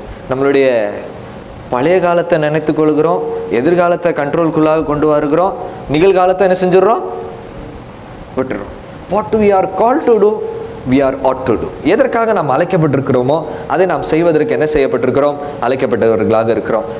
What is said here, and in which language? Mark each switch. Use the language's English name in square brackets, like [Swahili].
[Tamil] நம்மளுடைய பழைய காலத்தை நினைத்து கொள்கிறோம், எதிர்காலத்தை கண்ட்ரோல்குள்ளாக கொண்டு வருகிறோம், நிகழ்காலத்தை என்ன செஞ்சிடறோம், விட்டுறோம். [English] What we are called to do, we are ought to do. [Tamil] எதற்காக நாம் அழைக்கப்பட்டிருக்கிறோமோ அதை நாம் செய்வதற்கு என்ன செய்யப்பட்டிருக்கிறோம், அழைக்கப்பட்டவர்களாக இருக்கிறோம்.